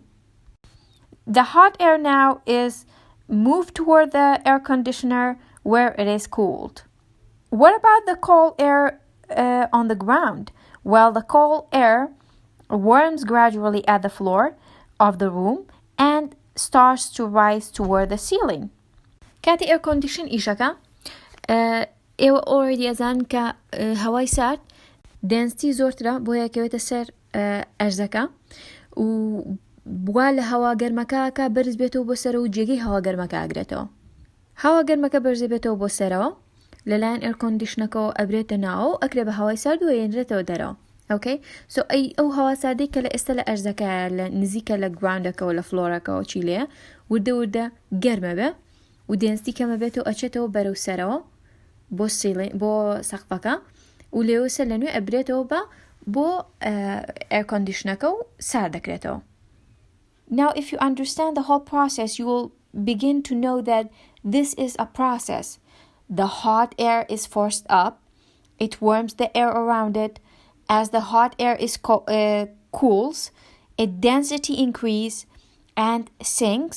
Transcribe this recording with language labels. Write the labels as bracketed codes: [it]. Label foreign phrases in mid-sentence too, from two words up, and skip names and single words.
[en] The hot air now is moved toward the air conditioner where it is cooled. What about the cold air on the ground? Well, the cold air warms gradually at the floor of the room and starts to rise toward the ceiling. [ckb] كاتي [en] air condition [ckb] إيشكا ئێوە already ئەزان کە هەوای سارد density زۆرترە بۆیە کەوێتە سەر ئەرزەکە و بوا لە هەوا گەرمەکە بەرز بێتەوە بۆ سەرەوە و جێگەی هەوا گەرمەکە ئاگرێتەوە. هەوا گەرمەکە بەرز بێتەوە بۆ سەرەوە لەلایەن [en] air condition [ckb] ەکەەوە ئەبرێتە ناوە و ئەکرێ بە هەوای سارد و هێنرێتەوە دەرەوە. [en] Okay, so [ckb] ئەو هەوا ساردەی کە لە ئێستا لە ئەرزەکە لە نزیکە لە گراوندەکەەوە لە فلۆرەکەەوە چی لێە وردە گەرمە بێ و دێنستی کەمە بێتەوە ئەچێتەوە بەرەو سەرەوە بۆ سەقفەکە و لێوە سەر لەنوێ ئەبرێتەوە بۆ [en] air condition [ckb] ەکە و سارد دەکرێتەوە. [en] Now if you understand the whole process, you will begin to know that this is a process. The hot air is forced up, it warms the air around it. As the hot air is cools, its density increases and sinks.